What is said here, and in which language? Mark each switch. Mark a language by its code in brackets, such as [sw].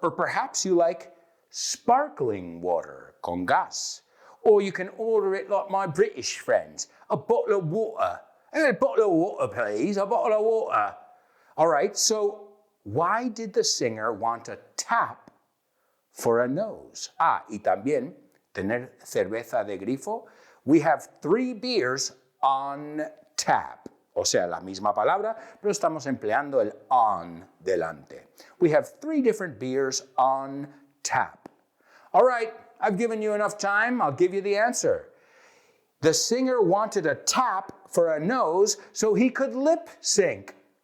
[en] Or perhaps you like sparkling water con gas. Or you can order it like my British friends, a bottle of water. A bottle of water, please, a bottle of water. All right, so why did the singer want a tap for a nose? [es] Ah, y también tener cerveza de grifo. [en] We have 3 beers on tap. [es] O sea, la misma palabra, pero estamos empleando el on delante. [en] We have 3 different beers on tap. All right, I've given you enough time. I'll give you the answer. The singer wanted a tap for a nose so he could lip sync.